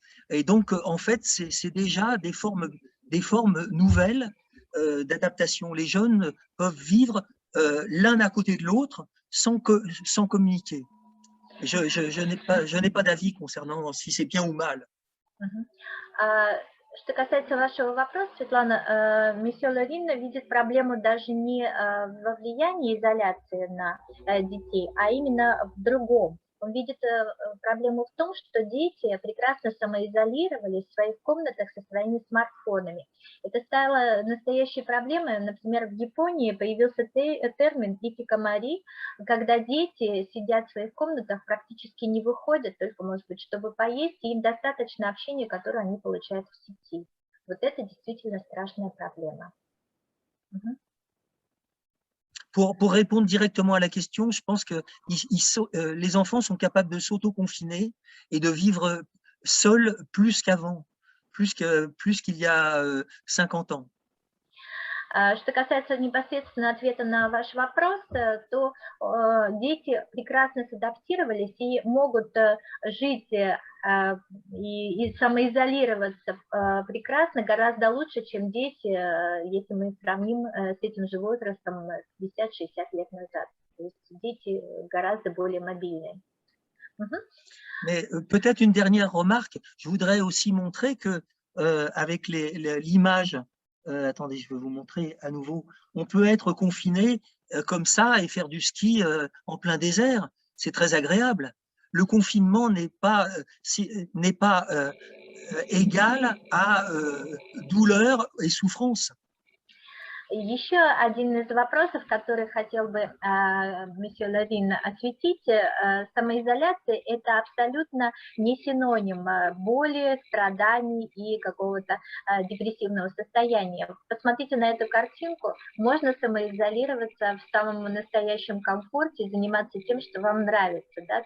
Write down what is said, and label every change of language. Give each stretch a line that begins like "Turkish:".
French: Et donc, en fait, c'est déjà des formes nouvelles d'adaptation. Les jeunes peuvent vivre l'un à côté de l'autre sans communiquer. Je n'ai pas d'avis concernant si c'est bien ou mal.
Russian: Что касается вашего вопроса, Светлана, месье Лавин видит проблему даже не во влиянии изоляции на детей, а именно в другом. Он видит проблему в том, что дети прекрасно самоизолировались в своих комнатах со своими смартфонами. Это стало настоящей проблемой. Например, в Японии появился термин икикамари, когда дети сидят в своих комнатах, практически не выходят, только, может быть, чтобы поесть, и им достаточно общения, которое они получают в сети. Вот это действительно страшная проблема.
French: Pour répondre directement à la question, je pense que les enfants sont capables de s'auto-confiner et de vivre seuls plus qu'avant, plus qu'il y a 50 ans.
Russian: Что касается непосредственно ответа на ваш вопрос, то дети прекрасно садаптировались и могут жить и самоизолироваться прекрасно, гораздо лучше, чем дети, если мы сравним с этим же возрастом 50-60 лет назад. То есть дети гораздо более мобильные.
French: Mais peut-être une dernière remarque, je voudrais aussi montrer que avec l'image, attendez, je vais vous montrer à nouveau, on peut être confiné comme ça et faire du ski en plein désert, c'est très agréable. Le confinement n'est pas égal à douleur et souffrance.
Russian: Еще один из вопросов, который хотел бы месье Лавин осветить, самоизоляция – это абсолютно не синоним боли, страданий и какого-то депрессивного состояния. Посмотрите на эту картинку, можно самоизолироваться в самом настоящем комфорте, заниматься тем, что вам нравится, да?